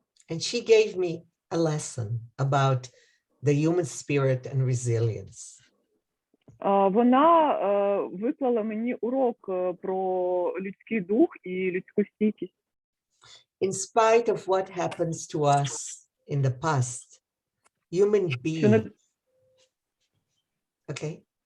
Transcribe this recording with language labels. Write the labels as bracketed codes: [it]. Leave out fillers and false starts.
[en] And she gave me a lesson about the human spirit and resilience. [uk] Вона виклала мені урок про людський дух і людську стійкість. [en] In spite of what happens to us in the past, human beings, okay?